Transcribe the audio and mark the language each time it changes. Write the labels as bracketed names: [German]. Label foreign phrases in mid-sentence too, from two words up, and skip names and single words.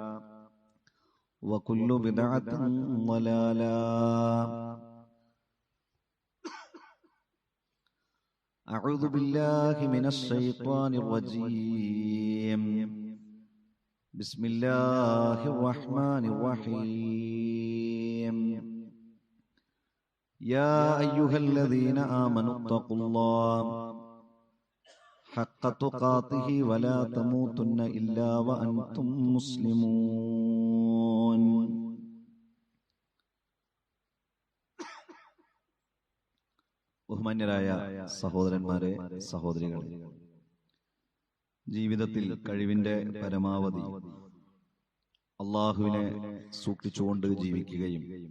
[Arabic] وكل بدعة ضلالة أعوذ بالله من الشيطان الرجيم بسم الله الرحمن الرحيم يا أيها الذين آمنوا اتقوا الله حق تقاته ولا تموتن إلا وأنتم [Malayalam] مسلمون ബഹുമാന്യരായ സഹോദരന്മാരെ, സഹോദരികളെ, ജീവിതത്തിൽ കഴിവിന്റെ പരമാവധി അള്ളാഹുവിനെ സൂക്ഷിച്ചുകൊണ്ട് ജീവിക്കുകയും